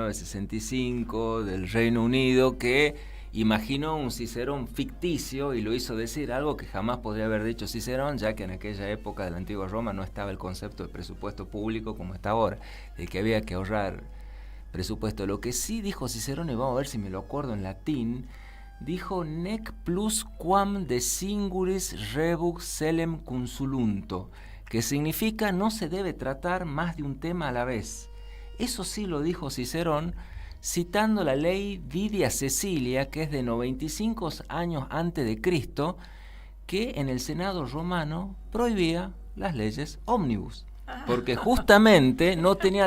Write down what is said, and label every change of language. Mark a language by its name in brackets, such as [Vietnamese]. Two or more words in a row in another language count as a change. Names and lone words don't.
[Spanish] 1965 del Reino Unido, que imaginó un Cicerón ficticio y lo hizo decir algo que jamás podría haber dicho Cicerón, ya que en aquella época de la antigua Roma no estaba el concepto de presupuesto público como está ahora, de que había que ahorrar presupuesto. Lo que sí dijo Cicerón, y vamos a ver si me lo acuerdo en latín, dijo [Latin] nec plus quam de singulis rebus celem consulunto, [Spanish] que significa no se debe tratar más de un tema a la vez. Eso sí lo dijo Cicerón, citando la ley Vidia Cecilia, que es de 95 años antes de Cristo, que en el Senado romano prohibía las leyes ómnibus, porque justamente no tenía